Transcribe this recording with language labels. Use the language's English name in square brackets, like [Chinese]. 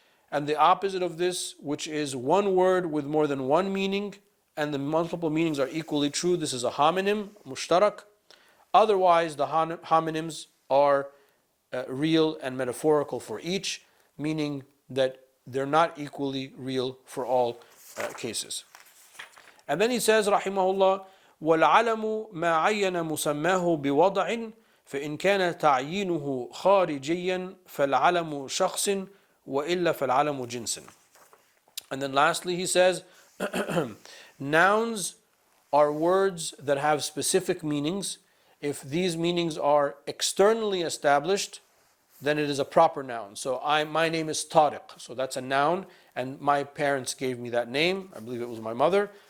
[English] And the opposite of this, which is one word with more than one meaning, and the multiple meanings are equally true, this is a homonym, mushtarak. Otherwise, the homonyms are real and metaphorical for each, meaning that they're not equally real for all cases. And then he says, [Arabic] rahimahullah, وَالْعَلَمُ مَا عَيَّنَ مُسَمَّاهُ بِوَضْعٍ فإن كان تعيينه خارجيا فالعلم شخص وإلا فالعلم جنس. [English] And then lastly he says, Nouns are words that have specific meanings. If these meanings are externally established, then it is a proper noun. So my name is Tariq. So that's a noun, and my parents gave me that name. I believe it was my mother.